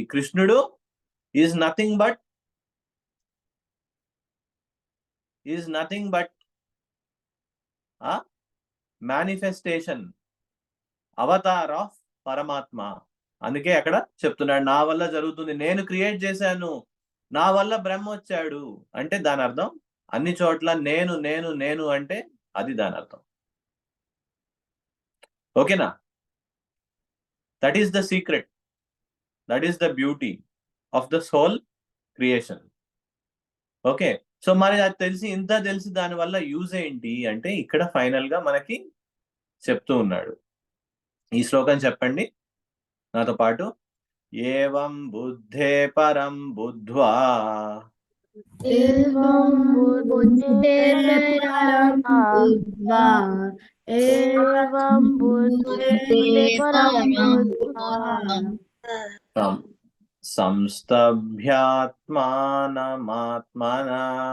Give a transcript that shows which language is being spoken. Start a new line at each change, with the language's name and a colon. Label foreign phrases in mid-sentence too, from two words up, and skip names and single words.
English: కృష్ణుడు is nothing but manifestation, avatar of పరమాత్మ.
Telugu: అందుకే అక్కడ చెప్తున్నాడు నా వల్ల జరుగుతుంది, నేను క్రియేట్ చేశాను, నా వల్ల బ్రహ్మ వచ్చాడు అంటే దాని అర్థం అన్ని చోట్ల నేను నేను నేను అంటే అది దాని అర్థం. ఓకేనా?
English: that is the secret, that is the beauty of the soul creation. okay, so
Telugu: మరి అది తెలిసి, ఇంత తెలిసి దాని వల్ల యూజ్ ఏంటి అంటే ఇక్కడ ఫైనల్ గా మనకి చెప్తూ ఉన్నాడు. ఈ శ్లోకం చెప్పండి నాతో పాటు.
Sanskrit: ఏవం బుద్ధే పరం బుద్ధ్వా एवं बुद्धे परं बुद्ध्वा एवं बुद्धे परं बुद्ध्वा సంస్తభ్యాత్మానమాత్మనా